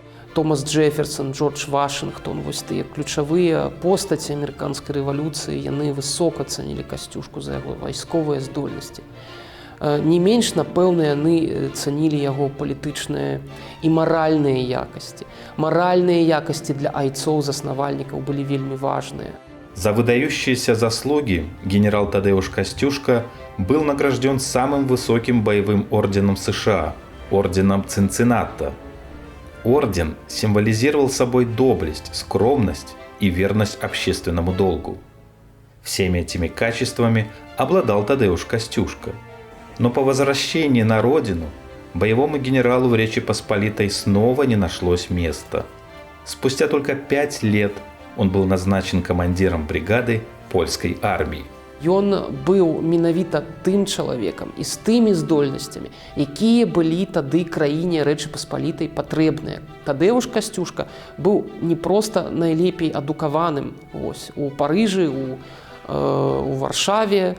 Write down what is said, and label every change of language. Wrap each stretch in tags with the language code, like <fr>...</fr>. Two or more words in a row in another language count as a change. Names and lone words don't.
<be>Томас Джэферсон, Джордж Вашынгтон, вось тыя ключавыя постаці амерыканскай рэвалюцыі, яны высока цанілі Касцюшку за яго вайсковыя здольнасці. Не менш, напэўна, яны цанілі яго палітычныя і маральныя якасці. Маральныя якасці для айцоў-заснавальнікаў былі вельмі важныя.</be> <ru>За выдающиеся заслуги генерал Тадеуш Костюшка был награжден самым высоким боевым орденом США – орденом Цинцинната. Орден символизировал собой доблесть, скромность и верность общественному долгу. Всеми этими качествами обладал Тадеуш Костюшка. Но по возвращении на родину боевому генералу в Речи Посполитой снова не нашлось места. Спустя только 5 лет он был назначен командиром бригады польской армии.</ru> <be>Ён быў менавіта тым чалавекам і з тымі здольнасцямі, якія былі тады краіне Рэчы Паспалітай патрэбныя. Тадэуш Касцюшка быў не проста найлепей адукаваным у Парыжы, у Варшаве.</be>